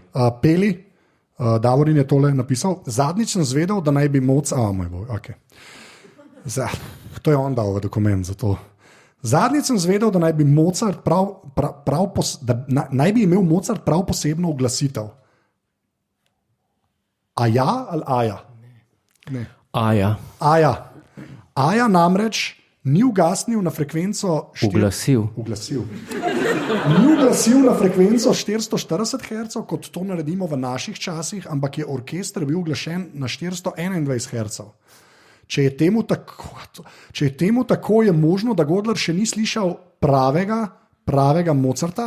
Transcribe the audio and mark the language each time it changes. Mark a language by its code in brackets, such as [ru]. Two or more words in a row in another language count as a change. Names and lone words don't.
[sl] Peli, Davorin je tole napisal. Zadnjič sem zvedel, da naj bi to je on dal v dokument za to. Zadnjič sem zvedel, da naj bi Mozart naj bi imel Mozart prav posebno uglasitev. Aja ali aja? Ne. Aja. Aja namreč ni ugasnil na frekvenco... Uglasil. Ni uglasil na frekvenco 440 Hz, kot to naredimo v naših časih, ampak je orkester bil uglašen na 421 Hz. Če je temu tako, je možno, da Godler še ni slišal pravega Mozarta.